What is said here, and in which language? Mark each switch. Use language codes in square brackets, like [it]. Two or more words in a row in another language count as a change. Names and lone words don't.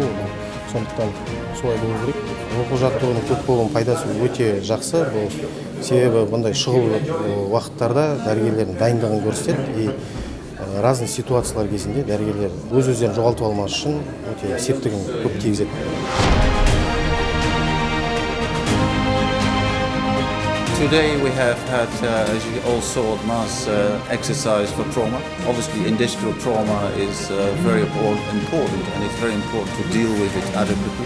[kk] Сондықтан солай болу керек. Оқу жаттығудың көп болуының пайдасы өте жақсы. Бұл себебі бұндай шұғыл уақыттарда дәрігерлердің дайындығын көрсетеді. [ru] И разный [kk] ситуациялар кезінде дәрігерлер өз-өздерін жоғалтып алмас үшін өте септігін көп тигізеді. [en] Today we have had, as you all saw, mass exercise for trauma. Obviously industrial trauma is very important and it's very important to deal with it adequately.